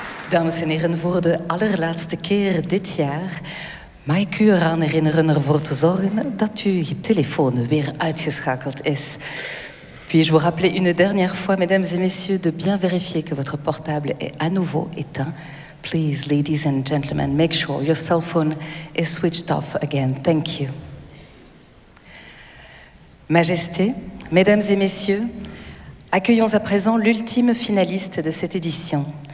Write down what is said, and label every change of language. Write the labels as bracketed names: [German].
[Dutch] Dames en heren, voor de allerlaatste keer dit jaar mag ik u eraan herinneren ervoor te zorgen dat uw telefoon weer uitgeschakeld is. [French] Puis-je vous rappeler une dernière fois, mesdames et messieurs, de bien vérifier que votre portable est à nouveau éteint. [English] Please, ladies and gentlemen, make sure your cell phone is switched off again. Thank you. [French] Majesté, mesdames et messieurs, accueillons à présent l'ultime finaliste de cette édition.